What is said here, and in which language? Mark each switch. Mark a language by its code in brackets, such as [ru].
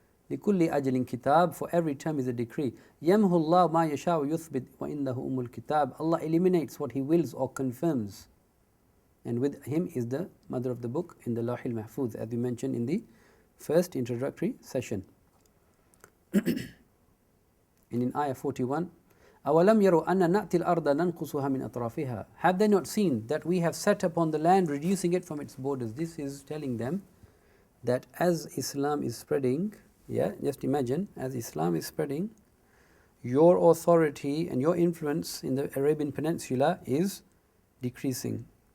[ar] لِكُلِّ أَجَلٍ كِتَابٍ. [en] For every term is a decree. [ar] يَمْهُ اللَّهُ مَا يَشَاءُ يُثْبِتْ وَإِنَّهُ أُمُّ الْكِتَابِ. [en] Allah eliminates what He wills or confirms. And with Him is the mother of the book in the Lawhil Mahfuz, as we mentioned in the first introductory session. And in ayah 41, [ar] أَوَلَمْ يَرُوا أَنَّ نَأْتِي الْأَرْضَ نَنْقُصُهَا مِنْ أَطْرَافِهَا. [en] Have they not seen that we have set upon the land, reducing it from its borders? This is telling them that as Islam is spreading, just imagine, as Islam is spreading, your authority and your influence in the Arabian Peninsula is decreasing.